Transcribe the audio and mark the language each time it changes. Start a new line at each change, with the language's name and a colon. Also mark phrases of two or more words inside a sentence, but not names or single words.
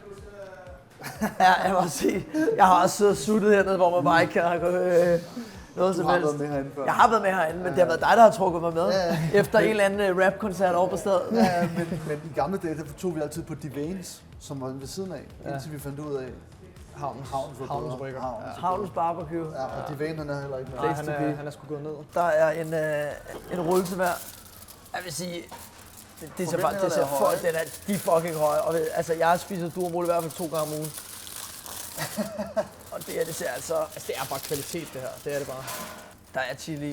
Danish: Ja, jeg må også sige, jeg har også siddet og suttet hernede, hvor man bare ikke kan noget som Du har helst. været med herinde før. Jeg har været med herinde, men det har været dig, der har trukket mig med. Efter en eller anden rap-koncert over på stedet. Ja, men i gamle dage, der tog vi altid på Divans, som var ved siden af, indtil vi fandt ud af Havnens Brygger. Havnens Barbecue. Ja, og Divan, han er heller ikke med. Nej,
English: Place to be.
Danish: han er sgu gået ned. Der er en rulle til hver. Jeg vil sige, Det ser bare, det ser folk, de er fucking høje. Og altså, jeg spiser durumrulle i hvert fald 2 gange om ugen. Og det ser altså Det er bare kvalitet, det her. Det er det bare. der er chili i.